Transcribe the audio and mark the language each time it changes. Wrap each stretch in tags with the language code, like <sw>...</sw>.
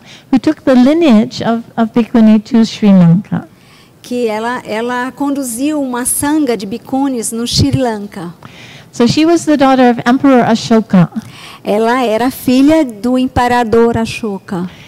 <en>who took the lineage of Bhikkhuni to Sri Lanka.</en> <pt>que ela conduziu uma sangha de bhikkhunis no Sri Lanka.</pt> <en>So she was the daughter of Emperor Ashoka,</en> <pt>Ela era filha do imperador Ashoka.</pt>